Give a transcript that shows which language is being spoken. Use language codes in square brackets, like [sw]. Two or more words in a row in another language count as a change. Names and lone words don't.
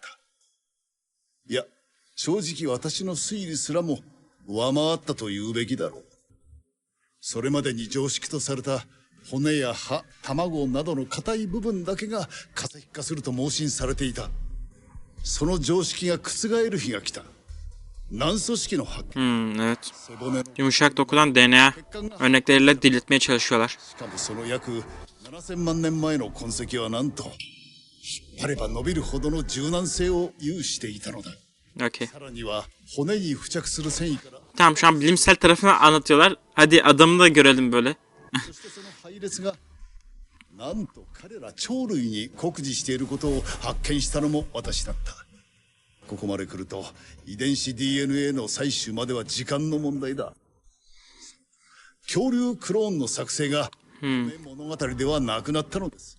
[ja] いや、正直私の推理すらも上回ったと言うべきだろう。それまでに常識とされた骨や歯、卵などの硬い部分だけが化石化すると盲信されていた。その常識が覆る日が来た。軟組織の発見 [tr] Evet. [ja] 背骨の [tr] Yumuşak dokudan DNA örnekleriyle diriltmeye çalışıyorlar. [ja] しかもその約7000万年前の痕跡はなんと引っ張れば伸びるほどの柔軟性を有していたのだ。 [tr] Okey. [ja] さらには骨に付着する繊維から [tr] Tamam şu an bilimsel tarafını anlatıyorlar. Hadi adamı da görelim böyle. [ja] そしてその配列がなんと彼ら鳥類に酷似していることを発見したのも私だった。ここまで来ると遺伝子 DNA の採取までは時間の問題だ。恐竜クローンの作成が物語ではなくなったのです。